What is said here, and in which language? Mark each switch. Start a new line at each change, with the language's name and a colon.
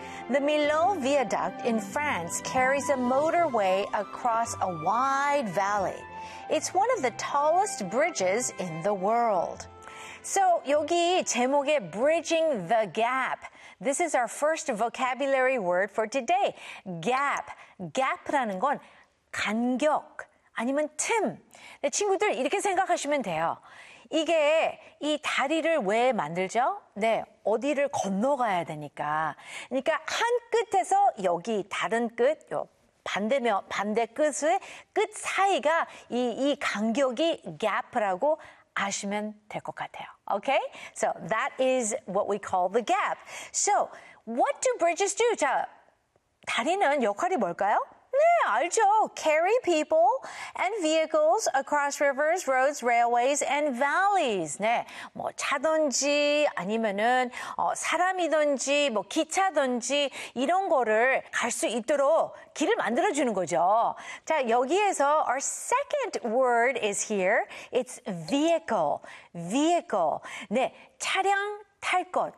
English: The Millau Viaduct in France carries a motorway across a wide valley. It's one of the tallest bridges in the world. So,
Korean: 여기 제목에
English: Bridging the Gap. This is our first vocabulary word for today.
Korean: Gap. Gap라는 건 간격. 아니면 틈. 네, 친구들 이렇게 생각하시면 돼요. 이게 이 다리를 왜 만들죠? 네, 어디를 건너가야 되니까. 그러니까 한 끝에서 여기 다른 끝, 요 반대면 반대 끝의 끝 사이가 이 간격이 gap라고 아시면 될 것 같아요.
English: Okay? So that is what we call the gap. So what do bridges do?
Korean: 자, 다리는 역할이 뭘까요? 네, 알죠.
English: Carry people and vehicles across rivers, roads, railways, and valleys.
Korean: 네, 뭐 차든지 아니면은 사람이든지 뭐 기차든지 이런 거를 갈 수 있도록 길을 만들어주는 거죠. 자, 여기에서
English: our second word is here. It's vehicle. Vehicle.
Korean: 네, 차량. 탈 것.